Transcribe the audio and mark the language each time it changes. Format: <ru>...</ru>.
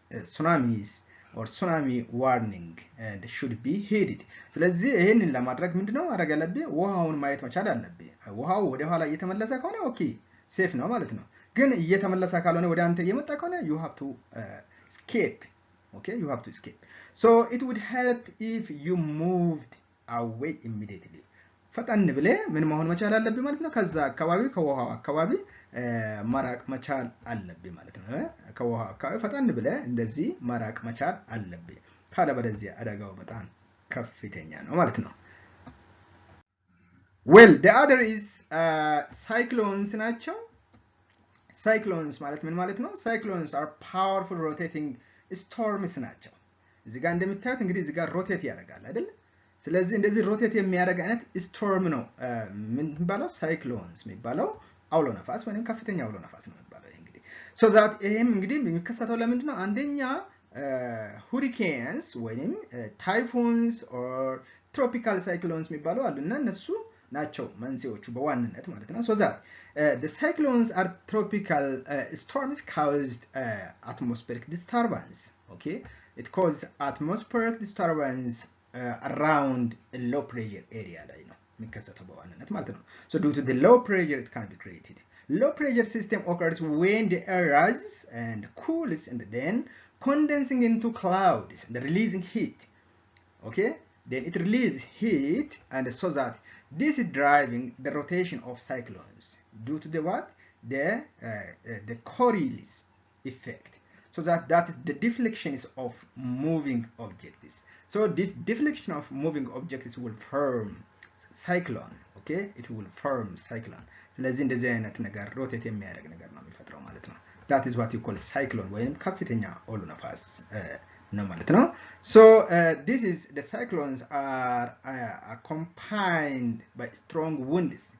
<en>tsunamis or tsunami warning and should be heeded</en> <am>ስለዚህ ይሄንን ለማድረግ ምንድነው ማድረግ ያለብን ውሃውን ማየት መቻል አለብን ውሃው ወደ ኋላ እየተመለሰ ከሆነ ኦኬ ሴፍ ነው ማለት ነው ግን እየተመለሰ ካልሆነ ወደ አንተ እየመጣ ከሆነ</am> <en>you have to escape Okay, you have to escape. So it would help if you moved away immediately.</en> <am>ፈጣን ብለህ ምን መሆን መቻል አለብህ ማለት ነው። ከዛ አካባቢ ከውሃው አካባቢ መራቅ መቻል አለብህ ማለት ነው። ከውሃው አካባቢ ፈጣን ብለህ እንደዚህ መራቅ መቻል አለብህ። ካለበለዚያ አደጋው በጣም ከፍተኛ ነው ማለት ነው።</am> <en>Well, the other is cyclones</en> <am>ናቸው። cyclones ማለት ምን ማለት ነው?</am> <en>cyclones are powerful rotating storms</en> <am>ናቸው። እዚህ ጋር እንደምታዩት እንግዲህ እዚህ ጋር ሮቴት ያደርጋል አይደል? ስለዚህ እንደዚህ ሮቴት የሚያደርግ አይነት ስቶርም ነው ምን የሚባለው? ሳይክሎንስ የሚባለው አውሎ ነፋስ ወይም ከፍተኛ አውሎ ነፋስ ነው የሚባለው እንግዲህ። ሶ ዛት ይሄም እንግዲህ የሚከሰተው ለምንድን ነው? አንደኛ ሁሪኬንስ ወይም ታይፉንስ ኦር ትሮፒካል ሳይክሎንስ የሚባሉ አሉና እነሱ ናቸው መንስኤዎቹ በዋንነት ማለት ነው። ሶ ዛት</am> <en>the cyclones are tropical storms caused atmospheric disturbance. Okay, it causes atmospheric disturbance around a low pressure area</en> <am>ላይ ነው የሚከሰተው በዋንነት ማለት ነው።</am> <en>So due to the low pressure it can be created. Low pressure system occurs when the air rises and cools and then condensing into clouds and releasing heat. Okay, then it releases heat and so that this is driving the rotation of cyclones due to the what? The Coriolis effect. So that is the deflections of moving objects. So this deflection of moving objects will form cyclone. Okay, it will form cyclone.</en> <am>ስለዚህ እንደዚህ አይነት ነገር ሮቴት የሚያደርግ ነገር ነው የሚፈጥረው ማለት ነው።</am> <en>that is what you call cyclone</en> <am>ወይም ከፍተኛ አውሎ ነፋስ ነው ማለት ነው።</am> <en>So this is the cyclones are accompanied by strong winds.</en>